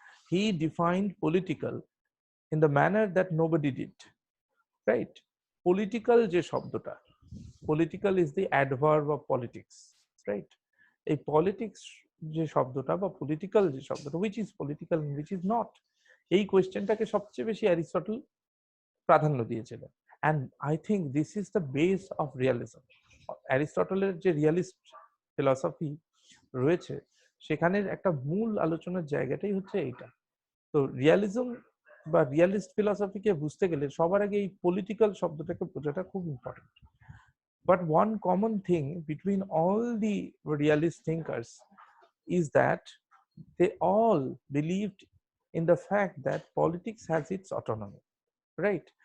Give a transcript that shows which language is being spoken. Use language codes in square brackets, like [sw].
[en] He defined political in the manner that nobody did, right? Political [bn] যে শব্দটা, [en] political is the adverb of politics, right? [bn] এই politics যে শব্দটা বা political যে শব্দটা, [en] which is political and which is not, [bn] এই কোয়েশ্চেনটাকে সবচেয়ে বেশি অ্যারিস্টটল প্রাধান্য দিয়েছিলেন। [en] and I think this is the base of realism. [bn] অ্যারিস্টটলের যে রিয়ালিস্ট ফিলসফি রয়েছে, সেখানের একটা মূল আলোচনার জায়গাটাই হচ্ছে এইটা। তো রিয়ালিজম বা রিয়ালিস্ট ফিলসফিকে বুঝতে গেলে সবার আগে এই পলিটিক্যাল শব্দটাকে বোঝাটা খুব important. [en] But one common thing between all the realist thinkers is that they all believed in the fact that politics has its autonomy, right?